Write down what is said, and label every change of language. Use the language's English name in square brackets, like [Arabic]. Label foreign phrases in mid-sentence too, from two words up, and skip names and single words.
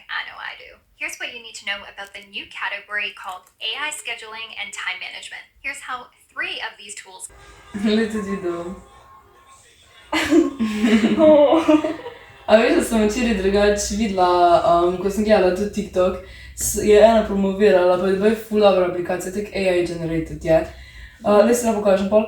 [English] I know I do. Here's what you need to know about the new category called AI scheduling and time management. Here's how 3 of these tools [Slovenian] Leto video. A veš, da sem včeraj drugače videla, ko sem gledala tudi TikTok, je ena promovirala, pa je bila ful dobra aplikacija, tak [English] AI generated [Slovenian] je. Zdaj se ne pokažem pol.